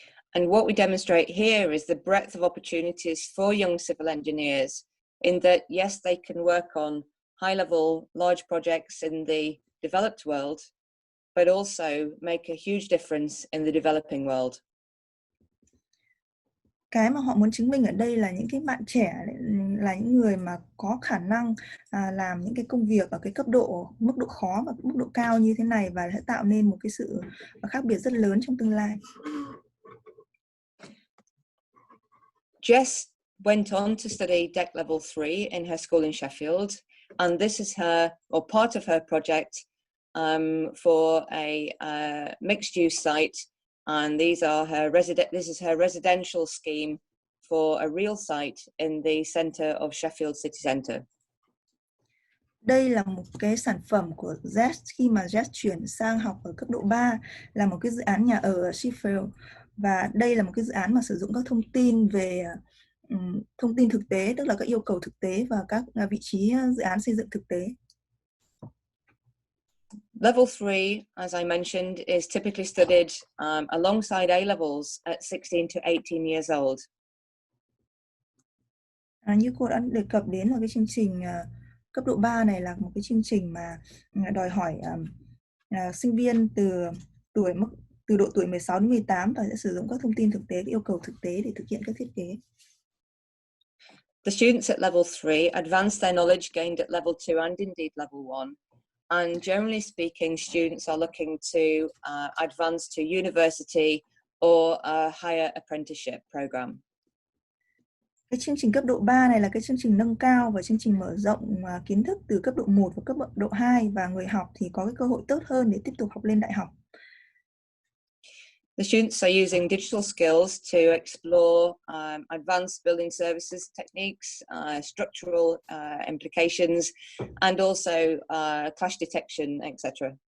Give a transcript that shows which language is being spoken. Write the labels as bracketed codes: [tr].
[en] And what we demonstrate here is the breadth of opportunities for young civil engineers in that, yes, they can work on high-level, large projects in the developed world, but also make a huge difference in the developing world. [vi] Cái mà họ muốn chứng minh ở đây là những cái bạn trẻ là những người mà có khả năng làm những cái công việc ở cái mức độ khó và mức độ cao như thế này và sẽ tạo nên một cái sự khác biệt rất lớn trong tương lai. [en] Jess went on to study deck level 3 in her school in Sheffield, and this is part of her project for a mixed-use site. And this is her residential scheme for a real site in the center of Sheffield city centre. [vi] Đây là một cái sản phẩm của Jess khi mà Jess chuyển sang học ở cấp độ 3 là một cái dự án nhà ở Sheffield, và đây là một cái dự án mà sử dụng các thông tin về thông tin thực tế, tức là các yêu cầu thực tế và các vị trí dự án xây dựng thực tế. [en] Level 3, as I mentioned, is typically studied alongside A-levels at 16 to 18 years old. [vi] Như cô đã đề cập đến là cái chương trình cấp độ 3 này là một cái chương trình mà đòi hỏi sinh viên từ độ tuổi 16 đến 18 và sẽ sử dụng các thông tin thực tế, các yêu cầu thực tế để thực hiện các thiết kế. [en] The students at level 3 advance their knowledge gained at level 2 and indeed level 1. And generally speaking, students are looking to advance to university or a higher apprenticeship program. [vi] Cái chương trình cấp độ 3 này là cái chương trình nâng cao và chương trình mở rộng kiến thức từ cấp độ 1 và cấp độ 2, và người học thì có cái cơ hội tốt hơn để tiếp tục học lên đại học. [en] The students are using digital skills to explore advanced building services techniques, structural implications, and also clash detection, etc.